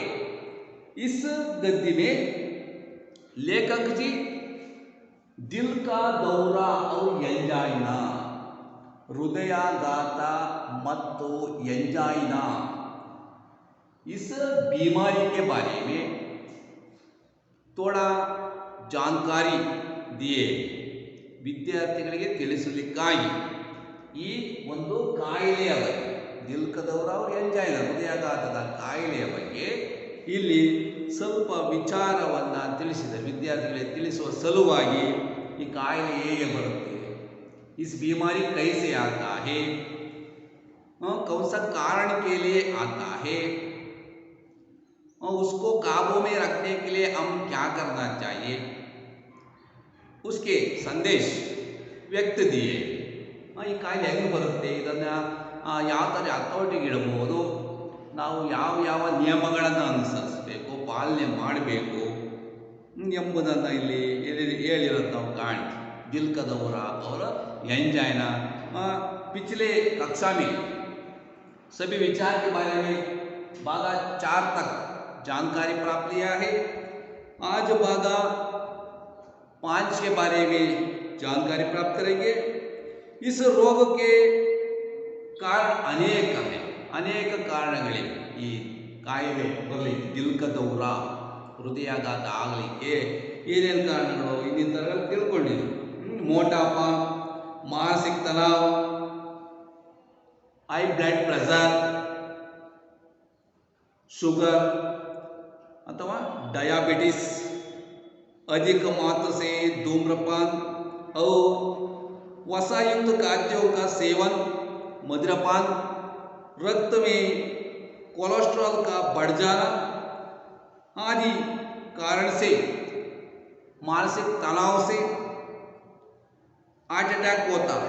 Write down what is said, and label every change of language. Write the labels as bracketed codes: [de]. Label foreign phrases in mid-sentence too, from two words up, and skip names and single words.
[hi] इस गद्य में लेखक जी दिल का दौरा और एंजाइना, हृदयाघात [kn] ಮತ್ತು [hi] एंजाइना, इस बीमारी के बारे में थोड़ा जानकारी दिए [kn] ವಿದ್ಯಾರ್ಥಿಗಳಿಗೆ ತಿಳಿಸಲಿಕ್ಕಾಗಿ ಈ ಒಂದು ಕಾಯಿಲೆಯ ಬಗ್ಗೆ, [hi] दिल का दौरा और एंजाइना [kn] ಹೃದಯಾಘಾತದ ಕಾಯಿಲೆಯ ಬಗ್ಗೆ ಇಲ್ಲಿ ಸ್ವಲ್ಪ ವಿಚಾರವನ್ನು ತಿಳಿಸಿದೆ। ವಿದ್ಯಾರ್ಥಿಗಳಿಗೆ ತಿಳಿಸುವ ಸಲುವಾಗಿ ಈ ಕಾಯಿಲೆ ಹೇಗೆ ಬರುತ್ತೆ, [hi] इस बीमारी कैसे आता है, कौन सा कारण के लिए आता है, उसको काबू में रखने के लिए हम क्या करना चाहिए, उसके संदेश व्यक्त दिए। [kn] ಈ ಕಾಯಿಲೆ ಹೆಂಗೆ ಬರುತ್ತೆ, ಇದನ್ನು ಯಾವ ಥರ ಹತೋಟಿಗೆ ಇಡಬಹುದು, ನಾವು ಯಾವ ನಿಯಮಗಳನ್ನು ಅನುಸರಿಸಬೇಕು, ಪಾಲನೆ ಮಾಡಬೇಕು ಎಂಬುದನ್ನು ಇಲ್ಲಿ ಹೇಳಿರೋದು ನಾವು ಕಾಣ್ತೀವಿ। [hi] दिल का दौरा और एंजाइना पिछले कक्षा में सभी विचार के बारे में भाग 4 तक जानकारी प्राप्त लिया है। आज भाग 5 के बारे में जानकारी प्राप्त करेंगे। इस रोग के कारण अनेक ಕಾರಣಗಳಿವೆ। [kn] ಈ ಕಾಯಿಲೆ ಬರಲಿಕ್ಕೆ [hi] दिल का दौरा, [kn] ಹೃದಯಾಘಾತ ಆಗಲಿಕ್ಕೆ ಏನೇನು ಕಾರಣಗಳು ಇಂದಿನ ತರಗತಿ ತಿಳ್ಕೊಂಡಿದ್ದೀವಿ। [hi] मोटापा, मानसिक तनाव, [en] high blood pressure, [hi] शुगर अथवा डायबिटीज, अधिक मात्रा से धूम्रपान और वसायुक्त खाद्यों का सेवन, मदिरापान, रक्त में कोलेस्ट्रॉल का बढ़ जाना आदि कारण से, मानसिक तनाव से [en] heart attack [hi] होता है।